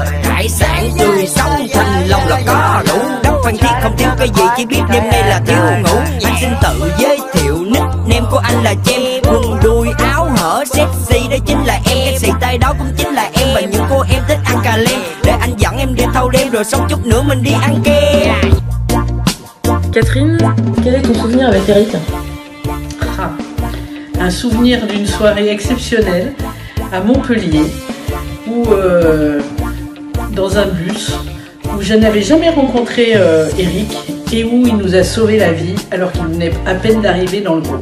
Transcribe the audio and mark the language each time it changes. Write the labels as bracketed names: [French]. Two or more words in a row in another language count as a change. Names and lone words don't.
[Vietnamese] Hải sản tươi sống thành lòng là có đủ, đất Phan Thiết không thiếu cái gì, chỉ biết đêm nay là thiếu ngủ. Anh xin tự giới thiệu nickname của anh là Jem, quần đùi áo hở sexy đó chính là em, cái xì tay đó cũng chính là em, và những cô em thích ăn cà lem. Để anh dẫn em đi thâu đêm rồi xong chút nữa mình đi ăn kem. [French] Catherine, quel est ton souvenir avec Eric? Un souvenir d'une soirée exceptionnelle à Montpellier, où dans un bus, où je n'avais jamais rencontré Eric et où il nous a sauvé la vie alors qu'il venait à peine d'arriver dans le groupe.